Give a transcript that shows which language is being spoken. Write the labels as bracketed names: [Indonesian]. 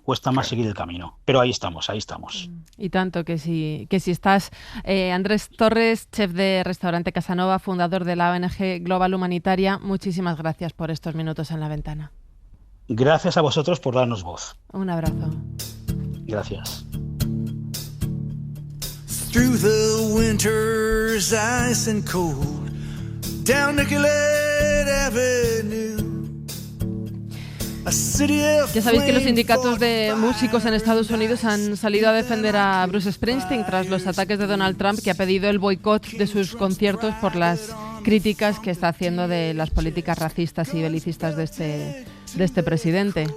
[Spanish] Cuesta más seguir el camino. Pero ahí estamos, ahí estamos. Y tanto que si estás. Andrés Torres, chef de restaurante Casanova, fundador de la ONG Global Humanitaria, muchísimas gracias por estos minutos en La Ventana. Gracias a vosotros por darnos voz. Un abrazo. Gracias. [English] Through the winter's ice and cold, down Nicollet Avenue. [Spanish] Ya sabéis que los sindicatos de músicos en Estados Unidos han salido a defender a Bruce Springsteen tras los ataques de Donald Trump, que ha pedido el boicot de sus conciertos por las críticas que está haciendo de las políticas racistas y belicistas de este presidente.